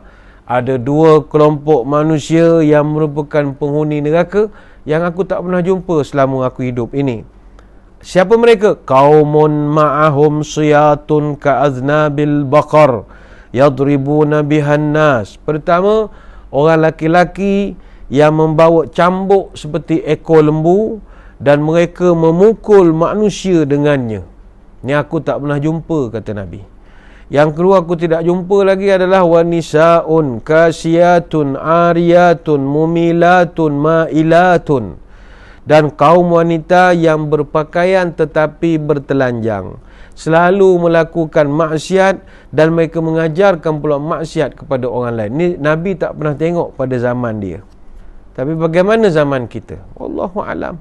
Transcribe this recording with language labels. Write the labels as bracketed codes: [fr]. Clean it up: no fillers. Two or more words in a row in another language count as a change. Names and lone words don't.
[ms] Ada dua kelompok manusia yang merupakan penghuni neraka yang aku tak pernah jumpa selama aku hidup ini. Siapa mereka? [ar] قوم معهم سياط كأذناب البقر يضربون بها الناس. [ms] Pertama, orang laki-laki yang membawa cambuk seperti ekor lembu dan mereka memukul manusia dengannya. Ni aku tak pernah jumpa, kata Nabi. Yang kedua aku tidak jumpa lagi adalah [ar] ونساء كاسيات عاريات مميلات مائلات. [ms] Dan kaum wanita yang berpakaian tetapi bertelanjang, selalu melakukan maksiat dan mereka mengajarkan pula maksiat kepada orang lain. Ni Nabi tak pernah tengok pada zaman dia. Tapi bagaimana zaman kita? [ar] والله أعلم.